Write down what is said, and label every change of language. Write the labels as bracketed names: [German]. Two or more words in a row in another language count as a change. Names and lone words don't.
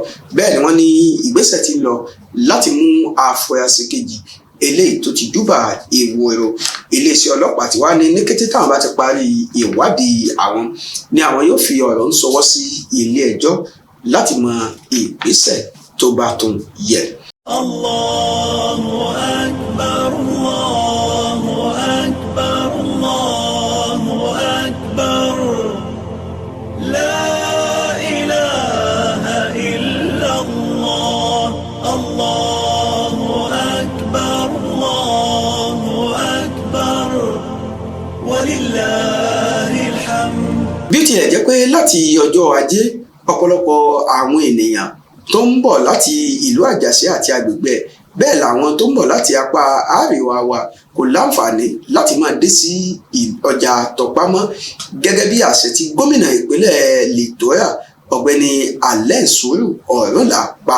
[Yoruba] Bẹ́ẹ̀ ni wọ́n ní ìgbésẹ̀ ti ń lọ láti mú afurasí kejì eléyìí tó ti júbà èèwọ̀ èrò. Iléeṣẹ́ ọlọ́pàá ti wá ní kété táwọn bá ti parí ìwádìí àwọn ni àwọn yóò fi ọ̀rọ̀ ń ṣọwọ́ sí ilé ẹjọ́ láti mọ ìgbésẹ̀ tó bá tún yẹ. [Arabic] الله أكبر، الله أكبر، الله أكبر. لا إله إلا الله. الله أكبر، الله أكبر. ولله الحمد. [Yoruba] Bí ó tilẹ̀ jẹ́ pé láti ọjọ́ Ajé ọ̀pọ̀lọpọ̀ àwọn ènìyàn tó ń bọ̀ láti ìlú Àjàṣẹ́ àti agbègbè bẹ́ẹ̀ làwọn tó ń bọ̀ láti apá àríwá wa kò láǹfààní láti máa dé sí ọjà Tọ̀pámọ́ gẹ́gẹ́ bí àṣẹ tí gómìnà ìpínlẹ̀ Litoya ọ̀gbẹ́ni Allen Sùúrù Ọ̀rúnlà pa.